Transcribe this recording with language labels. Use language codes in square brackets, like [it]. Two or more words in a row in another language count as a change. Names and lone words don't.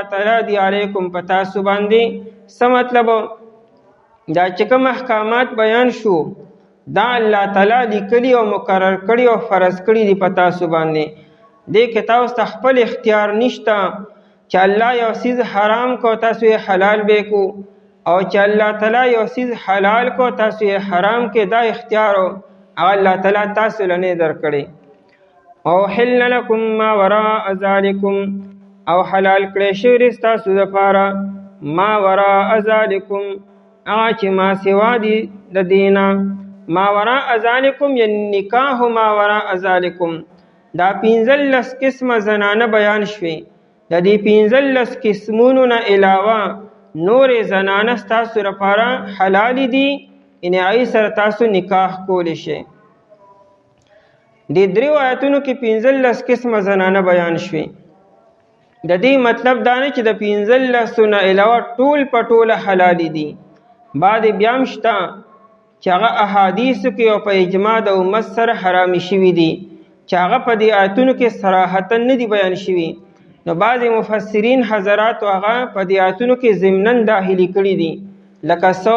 [ps] تعالی دی علیکم پتا سبحانه څه مطلب دا چې کوم احکامات بیان شو دا الله تعالی لیکلی او مقرر کړی او فرض کړی دی پتا سبحانه دې کې تاسو خپل اختیار نشته چې الله یو چیز حرام کو تاسو یې حلال به کو او چې الله تعالی یو چیز حلال کو تاسو یې حرام کې دا اختیار او الله تعالی تاسو لنه درکړي او [ar] حل لكم ما وراء ذلكم [ps] او حلال کړی شوی تاسو لپاره [ar] ما وراء ذلكم [ps] هغه چې ما سوا دي د دینه [ar] ما وراء ذلكم [ps] یعنی نکاح [ar] ما وراء ذلكم [ps] دا 15 قسمه زنانه بیان شوي د دې 15 قسمونو نه علاوه نور زنانه ستاسو لپاره حلال دي ان ای سره تاسو نکاح کولی شئ د دریو آیتونو کې 15 قسمه زنانه بیان شوي د دې مطلب دا نه چې د 15 نه علاوه ټول پټول حلال دي بعد بیا هم شته چې هغه احادیثو کې او په اجماع د امت سره حرامي شوي دي چې هغه په دې آیتونو کې صراحتا نه دي بیان شوي نو بعض مفسرین حضرات هغه په دې آیتونو کې ضمناً داخلي کړي دي لکه